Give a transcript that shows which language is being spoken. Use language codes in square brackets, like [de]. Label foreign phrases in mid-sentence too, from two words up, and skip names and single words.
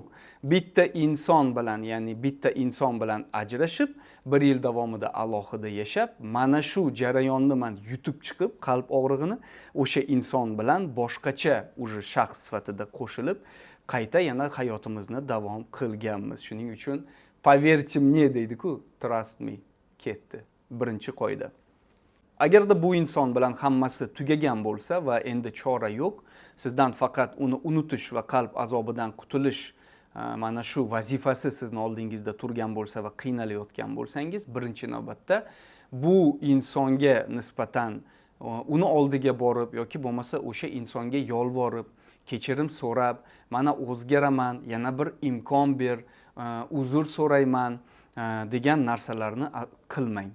[uz] Bitta inson bilan ajrashib, 1 yil davomida alohida yashab, mana shu jarayonni men yutib chiqib, qalb og'rig'ini o'sha inson bilan boshqacha uje shaxs sifatida qo'shilib qayta yana hayotimizni davom qilganmiz. Shuning uchun [ru] поверьте мне [uz] deydi-ku, [en] trust me [uz] ketdi. Birinchi qoida. Agarda bu inson bilan hammasi tugagan bo'lsa va endi chora yo'q, sizdan faqat uni unutish va qalb azobidan qutulish mana shu vazifasi sizni oldingizda turgan bo'lsa va qiynalayotgan bo'lsangiz, birinchi navbatda bu insonga nisbatan uni oldiga borib yoki bo'lmasa o'sha insonga yolvorib, kechirim so'rab, mana o'zgaraman, yana bir imkon ber, uzr so'rayman degan narsalarni qilmang.